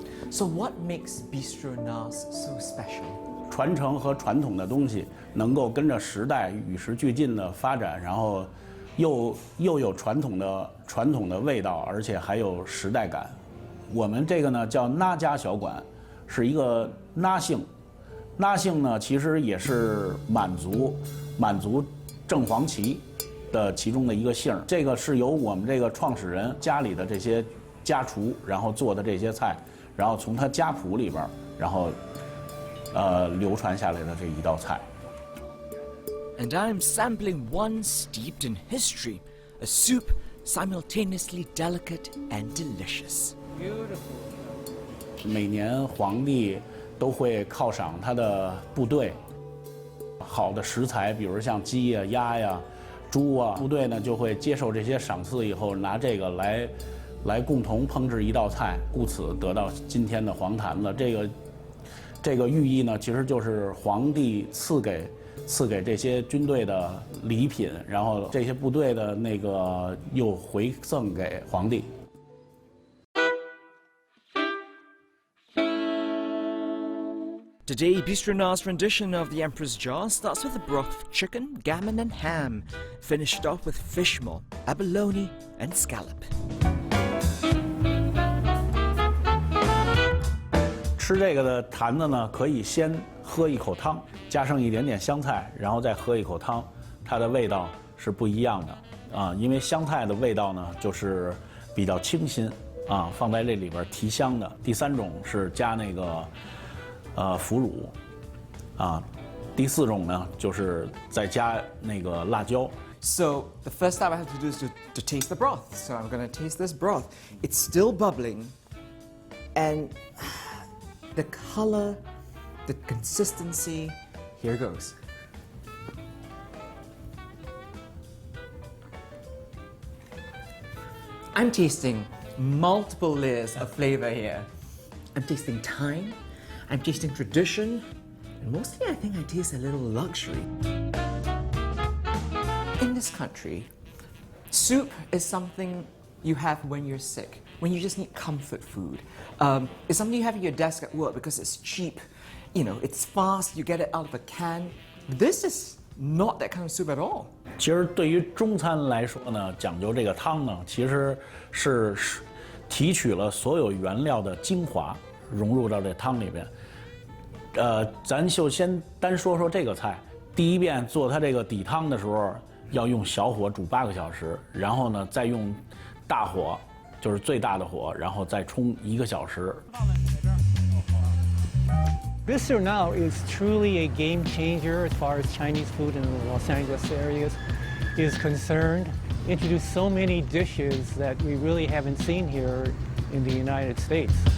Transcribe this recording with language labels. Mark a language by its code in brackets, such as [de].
[en] So what makes Bistro Nas so special? [zh] 传承和传统的东西能够跟着时代与时俱进的发展，然后又有传统的味道，而且还有时代感。我们这个呢叫那家小馆，是一个那姓，那姓呢其实也是满族正黄旗的其中的一个姓。这个是由我们这个创始人家里的这些家厨，然后做的这些菜，然后从他家谱里边，然后流传下来的这一道菜。 [en] And I'm sampling one steeped in history, a soup simultaneously delicate and delicious. [zh] 每年皇帝都会犒赏他的部队，好的食材，比如像鸡呀、鸭呀、猪啊，部队呢就会接受这些赏赐以后，拿这个来共同烹制一道菜，故此得到今天的黄坛子。这个寓意呢，其实就是皇帝赐给这些军队的礼品，然后这些部队的那个又回赠给皇帝。 [en] Today, Bistro Nas' rendition of the Emperor's Jar starts with a broth of chicken, gammon and ham, finished off with fish maw, abalone and scallop. [zh] 吃这个的坛子呢，可以先喝一口汤，加上一点点香菜，然后再喝一口汤，它的味道是不一样的因为香菜的味道呢，就是比较清新放在这里边提香的。第3种是加那个。腐乳，第4种呢，就是再加那个辣椒。 [en] So the first step I have to do is to taste the broth. So I'm gonna taste this broth. It's still bubbling, and the color, the consistency. Here goes. I'm tasting multiple layers of flavor here. I'm tasting thyme. I'm tasting tradition, Mostly, I think I taste a little luxury. In this country, soup is something you have when you're sick, when you just need comfort food. It's something you have at your desk at work because it's cheap. You know, it's fast, you get it out of a can. This is not that kind of soup at all. [zh] 其实对于中餐来说呢，讲究这个汤呢，其实是提取了所有原料的精华，融入到这汤里边。咱就先单说说这个菜。第一遍做它这个底汤的时候，要用小火煮8个小时，然后呢再用大火，就是最大的火，然后再冲1个小时。 [en] Bistro now is truly a game changer as far as Chinese food in the Los Angeles area is concerned. Introduced so many dishes that we really haven't seen here in the United States.